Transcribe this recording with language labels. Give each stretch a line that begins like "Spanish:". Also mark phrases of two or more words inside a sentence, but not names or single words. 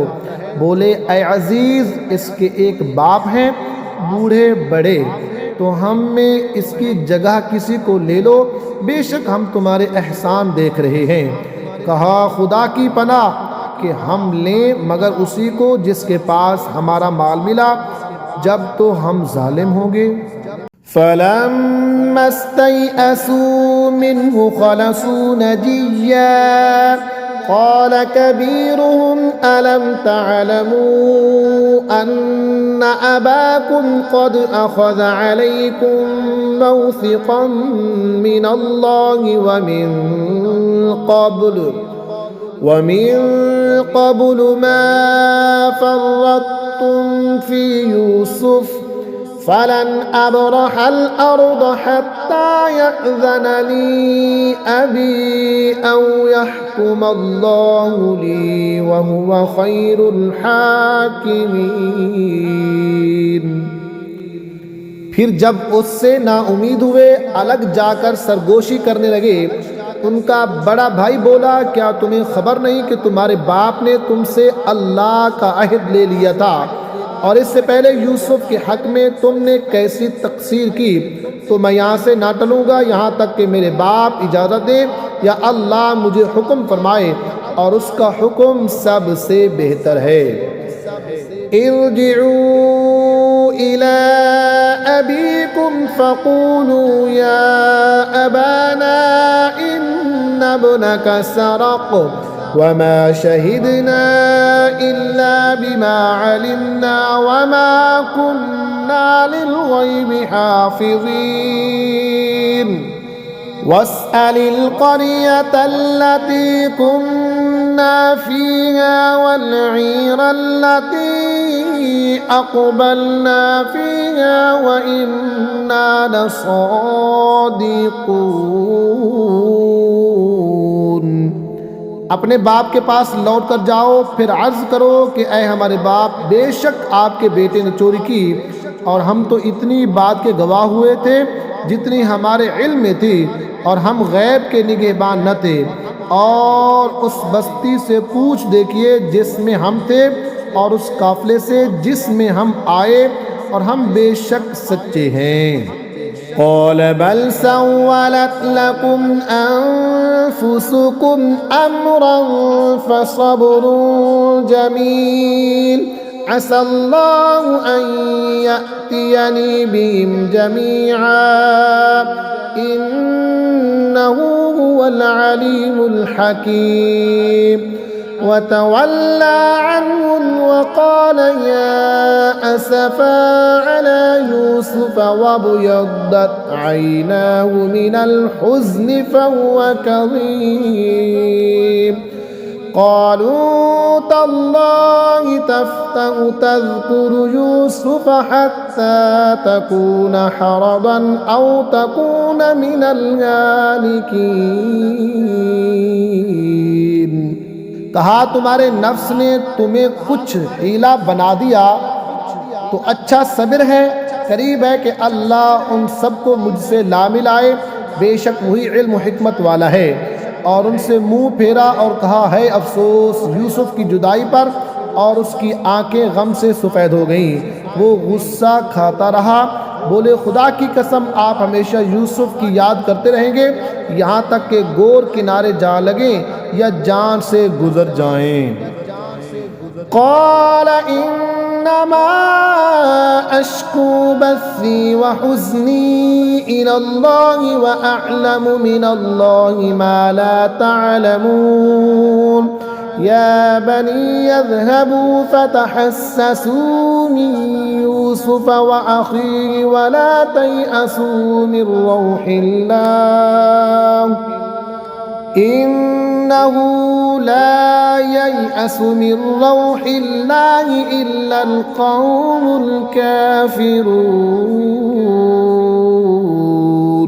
Urdu: بولے اے عزیز، اس کے ایک باپ ہیں بوڑھے بڑے، تو ہم میں اس کی جگہ کسی کو لے لو، بیشک ہم تمہارے احسان دیکھ رہے ہیں. کہا خدا کی پناہ کہ ہم لیں مگر اسی کو جس کے پاس ہمارا مال ملا، جب تو ہم ظالم ہوں گے.
Arabic: فلما استيأسوا منه خلصوا نجيا قال كبيرهم ألم تعلموا أن أباكم قد أخذ عليكم موثقا من الله ومن قبل ما فرطتم في يوسف فلن أبرح الأرض حتى يأذن لي أبي أو يحكم الله لي وهو خير الحاكمين।
Urdu: پھر جب اس سے ناامید ہوئے الگ جا کر سرگوشی کرنے لگے، ان کا بڑا بھائی بولا، کیا تمہیں خبر نہیں کہ تمہارے باپ نے تم سے اللہ کا عہد لے لیا تھا اور اس سے پہلے یوسف کے حق میں تم نے کیسی تقصیر کی. تو میں یہاں سے نہ ٹلوں گا یہاں تک کہ میرے باپ اجازت دیں یا اللہ مجھے حکم فرمائے، اور اس کا حکم سب سے بہتر ہے.
Arabic: ارجعوا إلى أبيكم فقولوا يا أبانا إن ابنك سرق وما شهدنا إلا بما علمنا وما كنا للغيب حافظين واسأل القرية التي كنا فيها والعير التي أقبلنا فيها وإنا لصادقون.
Urdu: اپنے باپ کے پاس لوٹ کر جاؤ، پھر عرض کرو کہ اے ہمارے باپ، بیشک آپ کے بیٹے نے چوری کی اور ہم تو اتنی بات کے گواہ ہوئے تھے جتنی ہمارے علم میں تھی، اور ہم غیب کے نگہبان نہ تھے. اور اس بستی سے پوچھ دیکھیے جس میں ہم تھے اور اس قافلے سے جس میں ہم آئے، اور ہم بیشک سچے ہیں.
Arabic: قال بل سولت لكم أنفسكم أمرا فصبر جميل عسى الله أن يأتيني بهم جميعا إنه هو العليم الحكيم. وتولى عنهم وقال يا أسفى على يوسف وابيضت عيناه من الحزن فهو كظيم. قالوا تالله تفتأ تذكر يوسف حتى تكون حرضا أو تكون من الهالكين.
Urdu: کہا، تمہارے نفس نے تمہیں کچھ حیلہ بنا دیا تو اچھا صبر ہے، قریب ہے کہ اللہ ان سب کو مجھ سے لا ملائے، بیشک وہی علم حکمت والا ہے. اور ان سے منہ پھیرا اور کہا، ہائے افسوس یوسف کی جدائی پر، اور اس کی آنکھیں غم سے سفید ہو گئیں. وہ غصہ کھاتا رہا، بولے، خدا کی قسم آپ ہمیشہ یوسف کی یاد کرتے رہیں گے یہاں تک کہ گور کنارے جا لگیں یا جان سے گزر جائیں.
Arabic: قال إنما أشكو بثي وحزني إلى الله وأعلم من الله ما لا تعلمون. يا بني اذهبوا فتحسسوا من يوسف وأخيه ولا تيأسوا من روح الله إنه لا ييأس من روح الله إلا القوم الكافرون.